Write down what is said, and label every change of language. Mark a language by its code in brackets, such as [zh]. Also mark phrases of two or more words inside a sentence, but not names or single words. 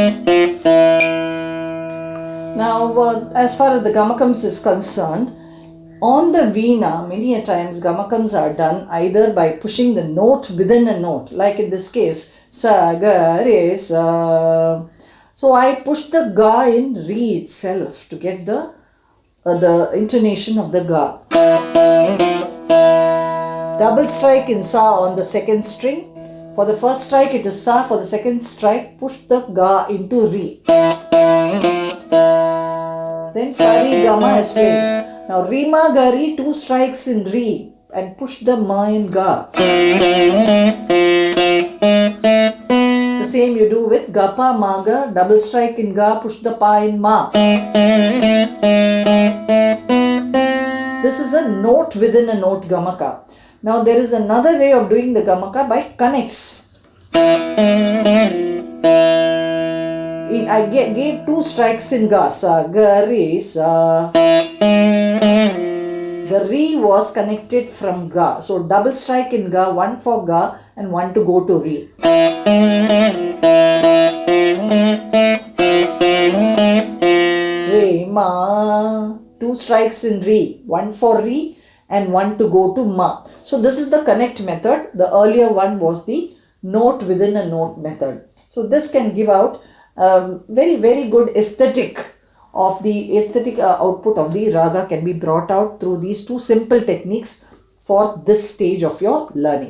[en] As far as the gamakams is concerned, On the veena, many a times gamakams are done either by pushing the note within a note, like in this case, sa, ga, re, sa. So I push the ga in re itself to get the intonation of the ga. Double strike in sa on the second string. For the first strike it is sa, for the second strike push the ga into re. Then sa re ga ma is played. Now re ma ga re, 2 strikes in re and push the ma in ga. The same you do with ga pa ma ga, double strike in ga, push the pa in ma. This is a note within a note gamaka. Now there is another way of doing the gamaka by connects. I gave 2 strikes in ga, sa, ga, re, sa. The re was connected from ga. So double strike in ga, 1 for ga and 1 to go to re. Re, ma. 2 strikes in re, 1 for re and 1 to go to ma. So this is the connect method. The earlier one was the note within a note method. So this can give out very, very good aesthetic of the output of the raga can be brought out through these 2 simple techniques for this stage of your learning.